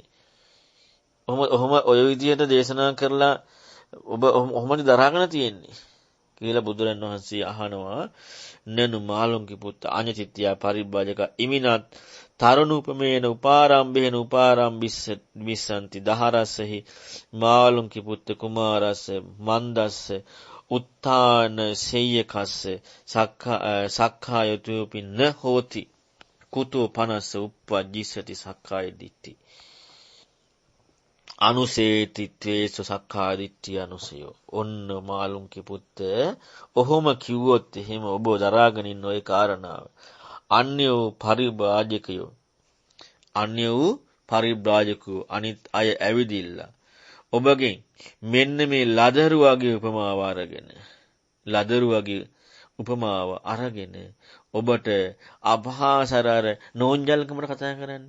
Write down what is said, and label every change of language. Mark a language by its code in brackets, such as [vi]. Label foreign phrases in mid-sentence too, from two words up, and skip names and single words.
[si] ඔහොම ඔය විදිහට දේශනා කරලා ඔබ ඔහොමද දරාගෙන තියෙන්නේ කියලා බුදුරන් වහන්සේ අහනවා. [pi] නනු මාළුන්ගේ පුත්ත අඤ්ඤචිත්ත්‍ය පරිබ්බජක ඉමිනත් තරුණූපමේන උපාරම්භේන උපාරම්භිස්සන්ති දහරස්සෙහි මාළුන්ගේ පුත්ත කුමාරස්ස මන්දස්ස උත්තාන සෙය්‍යකස්ස සක්කායතුපින්න හෝති කුතෝ පනස්ස උප්පජ්ජිසති සක්කාය දිට්ඨි අනුසේතිත්වේසු සක්කාය දිට්ඨිය අනුසයෝ. [si] ඔන්න මාළුන්ගේ පුත්ත ඔහොම කිව්වොත් එහෙම ඔබ දරාගෙන ඉන්න ওই කාරණාව අන්‍ය වූ පරිබ්‍රාජකයෝ අනිත් අය ඇවිදිලා ඔබගෙන් මෙන්න මේ ලදරුවගේ උපමාව අරගෙන ඔබට අපහාසරර නෝන්ජල්කමට කතා කරන්නේ.